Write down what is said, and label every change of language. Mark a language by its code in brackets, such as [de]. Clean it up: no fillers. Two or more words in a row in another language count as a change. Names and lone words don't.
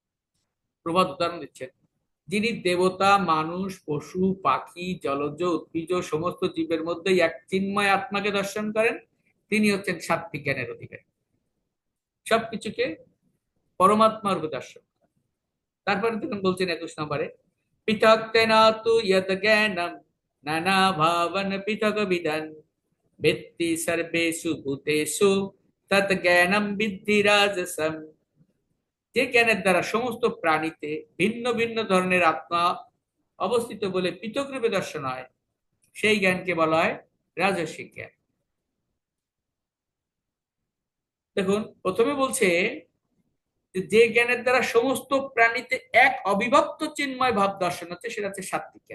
[bn] প্রভাত উদাহরণ দিচ্ছেন, যিনি দেবতা, মানুষ, পশু, পাখি, জলজ, উদ্ভিজ সমস্ত জীবের মধ্যেই এক চিন্ময় আত্মাকে দর্শন করেন, তিনি হচ্ছেন সাত্বিক জ্ঞানের অধিকারী। সবকিছুকে পরমাত্মার রূপে দর্শন। তারপরে তখন বলছেন 21 নম্বরে, [sa] পৃথক তেনা তু ইয়দ জ্ঞানম নানা ভাবন পৃথক বিধান বেত্তি সর্বেষু ভূতেষু তৎ জ্ঞানম বিদ্ধি রাজসম। [bn] যে জ্ঞানের দ্বারা সমস্ত প্রাণীতে ভিন্ন ভিন্ন ধরনের আত্মা অবস্থিত বলে পৃথক রূপে দর্শন হয়, সেই জ্ঞানকে বলা হয় রাজসিক জ্ঞান। দেখুন, প্রথমে বলছে যে জ্ঞানের দ্বারা সমস্ত প্রাণীতে এক অবিভক্ত চিন্ময় ভাব দর্শন হচ্ছে, সেটা হচ্ছে সাত্বিক জ্ঞান।